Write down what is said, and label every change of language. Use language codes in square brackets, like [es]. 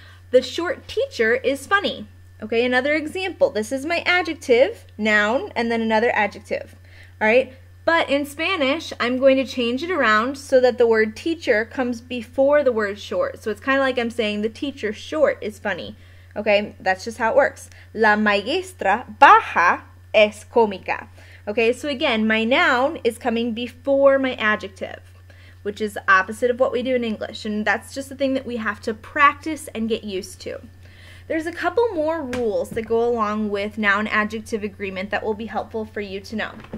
[en] The short teacher is funny. Okay, another example. This is my adjective, noun, and then another adjective. All right, but in Spanish, I'm going to change it around so that the word teacher comes before the word short. So it's kind of like I'm saying the teacher short is funny. Okay, that's just how it works. [es] La maestra baja es cómica. [en] Okay, so again, my noun is coming before my adjective, which is the opposite of what we do in English. And that's just the thing that we have to practice and get used to. There's a couple more rules that go along with noun-adjective agreement that will be helpful for you to know.